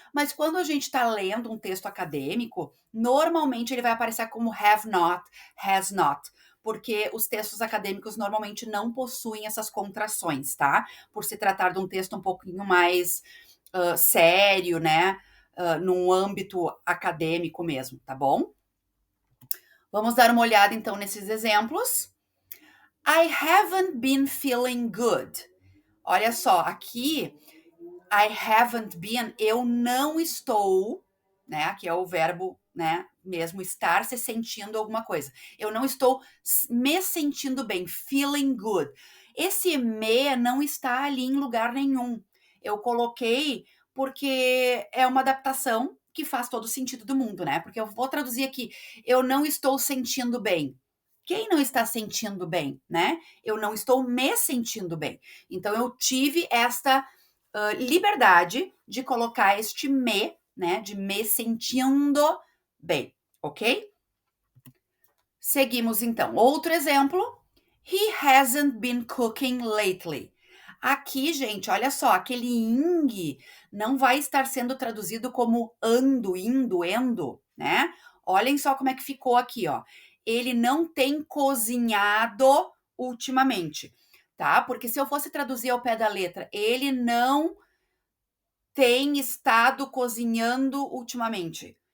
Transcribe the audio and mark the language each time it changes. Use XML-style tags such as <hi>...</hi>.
<pt>Mas quando a gente está lendo um texto acadêmico, normalmente ele vai aparecer como</pt> <en>have not, has not,</en> <pt>porque os textos acadêmicos normalmente não possuem essas contrações, tá? Por se tratar de um texto um pouquinho mais sério, né? Num âmbito acadêmico mesmo, tá bom? Vamos dar uma olhada então nesses exemplos.</pt> <en>I haven't been feeling good.</en> <pt>Olha só, aqui</pt> <en>I haven't been,</en> <pt>eu não estou, né? Que é o verbo, né? Mesmo estar se sentindo alguma coisa. Eu não estou me sentindo bem,</pt> <en>feeling good.</en> <pt>Esse me não está ali em lugar nenhum. Eu coloquei porque é uma adaptação que faz todo o sentido do mundo, né? Porque eu vou traduzir aqui, eu não estou sentindo bem. Quem não está sentindo bem, né? Eu não estou me sentindo bem. Então eu tive esta liberdade de colocar este me, né? De me sentindo bem, ok? Seguimos então. Outro exemplo.</pt> <en>He hasn't been cooking lately.</en> <pt>Aqui, gente, olha só, aquele ing não vai estar sendo traduzido como ando, indo, endo, né? Olhem só como é que ficou aqui, ó. Ele não tem cozinhado ultimamente, tá? Porque se eu fosse traduzir ao pé da letra, ele não tem estado cozinhando ultimamente.</pt>